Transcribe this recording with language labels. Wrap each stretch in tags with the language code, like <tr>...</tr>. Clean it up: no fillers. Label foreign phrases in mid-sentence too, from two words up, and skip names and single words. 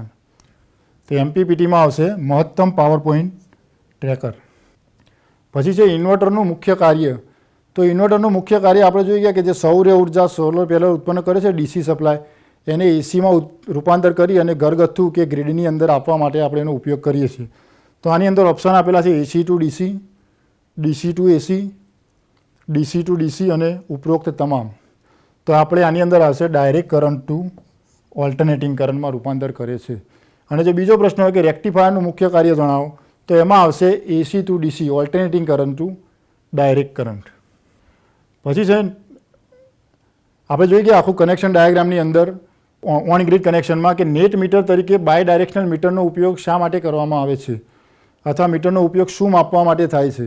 <gu>તો MPPTમાં આવશે મહત્તમ</gu> <en>power point tracker.</en> <gu>પછી છે ઇન્વર્ટરનું મુખ્ય કાર્ય. તો ઇન્વર્ટરનું મુખ્ય કાર્ય આપણે જોઈ ગયા કે જે સૌર ઉર્જા</gu> <en>solar panel</en> <gu>ઉત્પન્ન કરે છે</gu> <en>DC supply,</en> <gu>એને એસીમાં રૂપાંતર કરી અને ઘરગથ્થુ કે ગ્રીડની અંદર આપવા માટે આપણે એનો ઉપયોગ કરીએ છીએ. તો આની અંદર ઓપ્શન આપેલા છે</gu> <en>AC to DC, DC to AC, DC to DC</en> <gu>અને ઉપરોક્ત તમામ. તો આપણે આની અંદર આવશે</gu> <en>direct current to alternating currentમાં</en> <gu>રૂપાંતર કરે છે. અને જો બીજો પ્રશ્ન હોય કે રેક્ટિફાયરનું મુખ્ય કાર્ય જણાવો, તો એમાં આવશે</gu> <en>AC to DC, alternating current to direct current.</en> <gu>પછી છે આપણે જોઈએ કે આખું</gu> <en>connection diagramની</en> <gu>અંદર</gu> <en>on grid connectionમાં</en> <gu>કે</gu> <en>net meter</en> <gu>તરીકે</gu> <en>bi directional meterનો</en> <gu>ઉપયોગ શા માટે કરવામાં આવે છે અથવા મીટરનો ઉપયોગ શું માપવા માટે થાય છે?</gu>